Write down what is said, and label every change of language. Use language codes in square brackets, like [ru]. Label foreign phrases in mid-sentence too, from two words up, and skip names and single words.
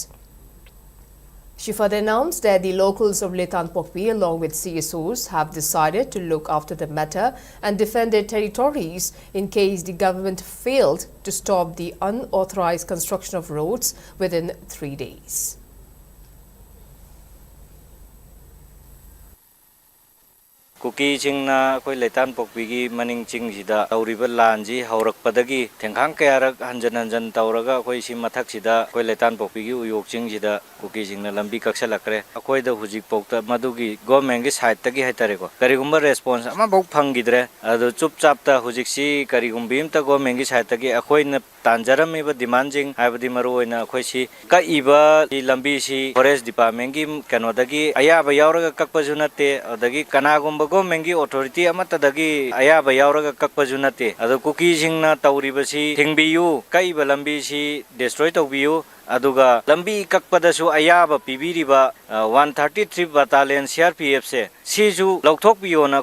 [en] She further announced that the locals of Litan Pokpi, along with CSOs, have decided to look after the matter and defend their territories in case the government failed to stop the unauthorized construction of roads within 3 days. [mni] Kuki chingna koi Litan Pokpi maning ching sida tauriba lanji haurak padagi thengkhang kayarak hanjan tauraga koi si mathak sida koi Litan Pokpi uyok ching sida Kuki chingna lambi kaksalakre akoi da hujik pokta madugi government gi side tagi haitare ko karigumba response ama bok phangidre adu chupchap ta hujik si karigumbi imta government gi side tagi akoi na tanjaram iba demanding haibadi maru oina akoi si ka iba lambi si [en] forest department [mni] gi kanodagi ayaba yauraga kakpajunate adagi kanagumba [en] Government authority [mni] amatadagi ayaba yauraga kakpajunate adu Kuki jingna tauribasi thingbiyu kai balambi si destroy tawbiyu aduga lambi kakpadasu ayaba pibiriba 133 battalion CRPF se siju lokthok biona